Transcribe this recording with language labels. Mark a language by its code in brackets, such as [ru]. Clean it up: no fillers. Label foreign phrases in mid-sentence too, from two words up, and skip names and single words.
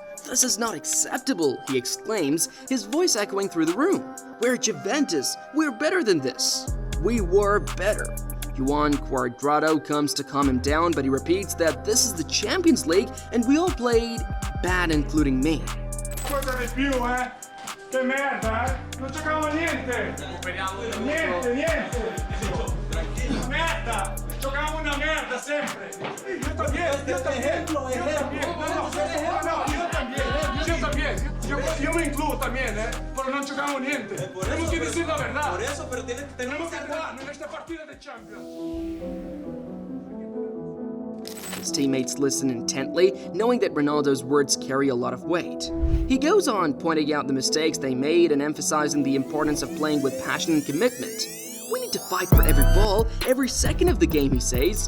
[en] "This is not acceptable," he exclaims, his voice echoing through the room. "We're Juventus. We're better than this. We were better." Juan Cuadrado comes to calm him down, but he repeats that this is the Champions League and we all played bad, including me. [it] Qualcosa di più, eh? Che merda, eh? Non giocavamo a niente! Niente! Merda! Giocavamo una merda sempre! [es] Io también! Io también! Yo me incluyo también, pero no jugamos niente. Tenemos que decir la verdad. Por eso, pero tenemos que ganar en esta partida de Champions. [en] His teammates listen intently, knowing that Ronaldo's words carry a lot of weight. He goes on pointing out the mistakes they made and emphasizing the importance of playing with passion and commitment. We need to fight for every ball, every second of the game, he says.